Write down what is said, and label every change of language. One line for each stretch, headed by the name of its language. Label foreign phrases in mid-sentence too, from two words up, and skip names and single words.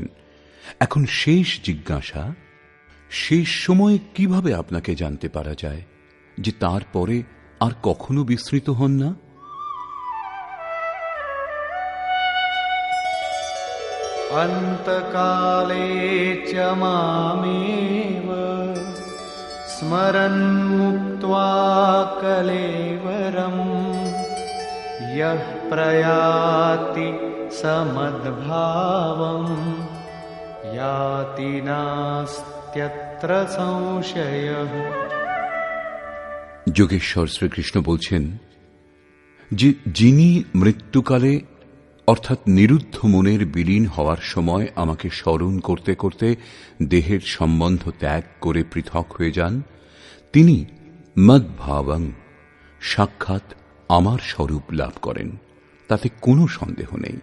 Bangla: এখন শেষ জিজ্ঞাসা, শেষ সময়ে কিভাবে আপনাকে জানতে পারা যায় যে তারপরে আর কখনো বিস্মৃত হন না?
Sanskrit: অন্তকালে চ মামেব স্মরन् মুক্ত্বা কলেবরম यः प्रयाति समद्भावं याति नास्त्यत्र संशयः।
Bangla: যোগেশ্বর শ্রীকৃষ্ণ বলছেন যে যিনি মৃত্যুকালে অর্থাৎ নিরুদ্ধ মনের বিলীন হওয়ার সময় আমাকে স্মরণ করতে করতে দেহের সম্বন্ধ ত্যাগ করে পৃথক হয়ে যান, তিনি মদ্ভাবং সাক্ষাৎ আমার স্বরূপ লাভ করেন, তাতে কোনো সন্দেহ নেই।